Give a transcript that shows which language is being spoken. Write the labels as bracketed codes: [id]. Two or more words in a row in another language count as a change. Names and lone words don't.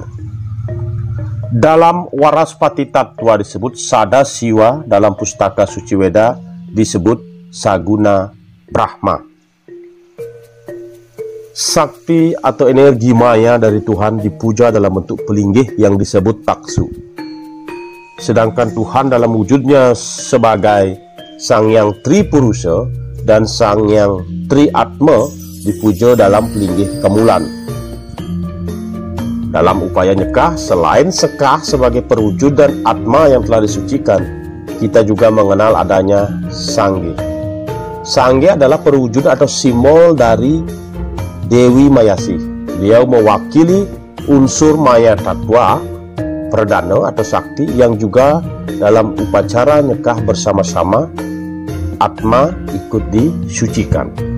[id] Dalam Waraspati Tattwa disebut Sada Siwa, dalam Pustaka Suci Weda disebut Saguna Brahma. Sakti atau energi maya dari Tuhan dipuja dalam bentuk pelinggih yang disebut taksu. Sedangkan Tuhan dalam wujudnya sebagai Sang Hyang Tripurusa dan Sang Hyang Triatma dipuja dalam pelinggih kemulan. Dalam upaya nyekah, selain sekah sebagai perwujudan Atma yang telah disucikan, kita juga mengenal adanya Sangge. Sangge adalah perwujudan atau simbol dari Dewi Mayasi. Beliau mewakili unsur Maya Tatwa Perdana atau Sakti yang juga dalam upacara nyekah bersama-sama Atma ikut disucikan.